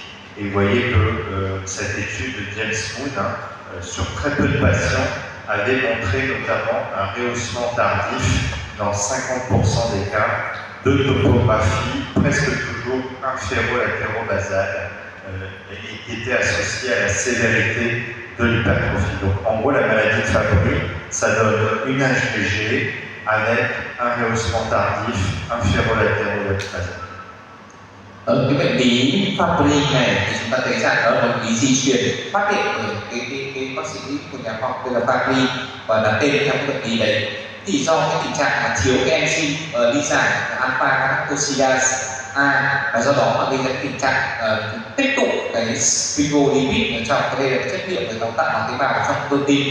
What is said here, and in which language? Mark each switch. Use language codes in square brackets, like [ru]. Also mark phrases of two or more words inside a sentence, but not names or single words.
[fr] Et vous voyez que cette étude de James Moon, sur très peu de patients, avait montré notamment un rehaussement tardif dans 50% des cas de topographie presque toujours inféro-latérobasale et qui était associée à la sévérité de l'hypertrophie. Donc en gros, la maladie de Fabry, ça donne une HPG avec un rehaussement tardif inféro-latérobasal. [vi] Ở cái bệnh lý Fabry này thì chúng ta thấy rằng đó là bệnh lý di truyền phát hiện bởi cái bác sĩ của nhà khoa học tên là Fabry và đặt tên theo cái bệnh lý đấy. Thì do cái tình trạng mà thiếu cái enzyme lý giải alpha galactosidase A và do đó mà gây ra tình trạng tích tụ cái sphingolipid trong đây là cái chất liệu để cấu tạo bằng tế bào trong cơ tim.